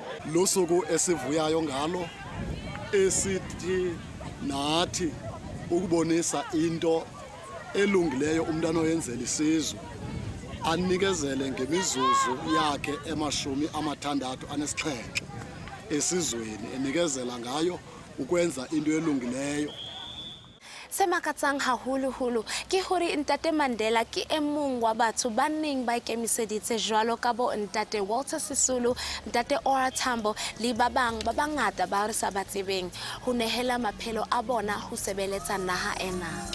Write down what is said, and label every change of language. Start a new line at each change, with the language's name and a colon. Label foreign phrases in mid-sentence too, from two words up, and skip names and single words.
Xhosa: Lusuku esivuyayo ngalo esithi nathi ukubonisa into elungileyo umntana oyenzela isizwe anikezele ngemizuzu yakhe ema-67 esizweni enikezela ngayo ukwenza into elungileyo.
Southern Sotho: Se makatsang haholo-holo ke hore Ntate Mandela ke e mong wa batho ba neng ba ikemiseditse jwalo ka bo Ntate Walter Sisulu, Ntate Ora Tambo le ba bang ba bangata ba re sa ba tsebeng ho nehela maphelo a bona ho sebeletsa naha ena.